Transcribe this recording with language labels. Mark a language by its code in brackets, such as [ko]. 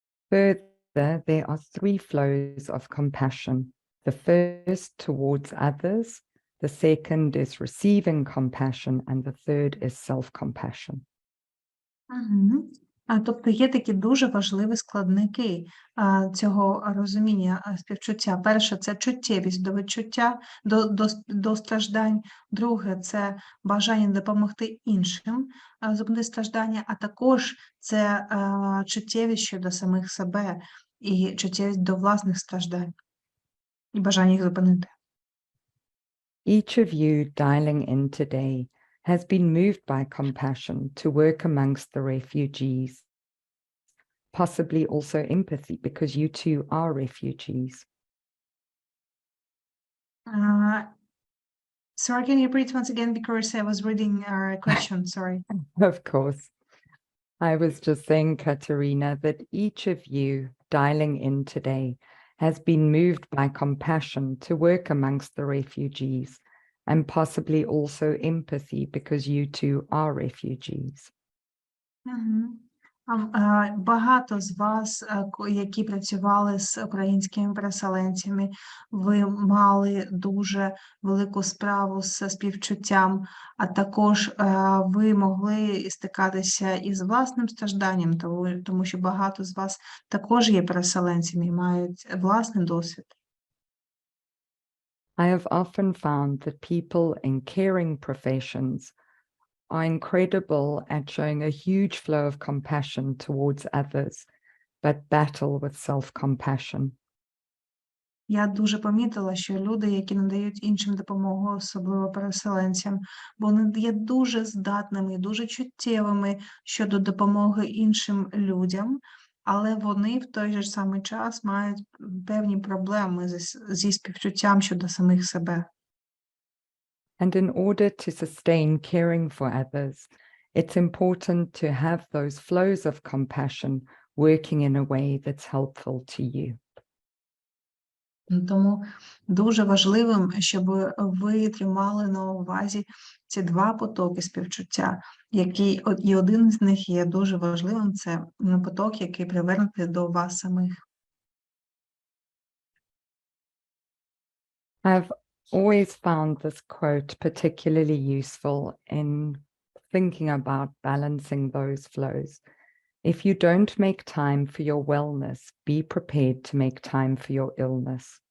[en] Further, there are three flows of compassion. The first towards others, the second is receiving compassion, and the third is self-compassion. Мгм. [uk] Тобто є такі дуже важливі складники цього розуміння співчуття. Перше це чуттєвість до відчуття, до страждань. Друге це бажання допомогти іншим зупинити страждання, а також це чуттєвість щодо самих себе і чуттєвість до власних страждань і бажання їх зупинити. [en] Each of you dialing in today has been moved by compassion to work amongst the refugees, possibly also empathy because you too are refugees. Sorry, can you repeat once again because I was reading a question, sorry. Of course. I was just saying, Katerina, that each of you dialing in today has been moved by compassion to work amongst the refugees and possibly also empathy because you too are refugees. Мгм. [uk] Багато з вас, які працювали з українськими переселенцями, ви мали дуже велику справу з співчуттям, а також ви могли стикатися із власним стражданням, тому що багато з вас також є переселенцями і мають власний досвід. [en] I have often found that people in caring professions are incredible at showing a huge flow of compassion towards others, but battle with self-compassion. [uk] Я дуже помітила, що люди, які надають іншим допомогу, особливо переселенцям, вони є дуже здатними і дуже чуттєвими щодо допомоги іншим людям, але вони в той же самий час мають певні проблеми зі співчуттям щодо самих себе. [en] And in order to sustain caring for others, it's important to have those flows of compassion working in a way that's helpful to you. [uk] Тому дуже важливим, щоб ви тримали на увазі ці два потоки співчуття, і один з них є дуже важливим, це поток, який привернутий до вас самих. [en] I've always found this quote particularly useful in thinking about balancing those flows. If you don't make time for your wellness, be prepared to make time for your illness.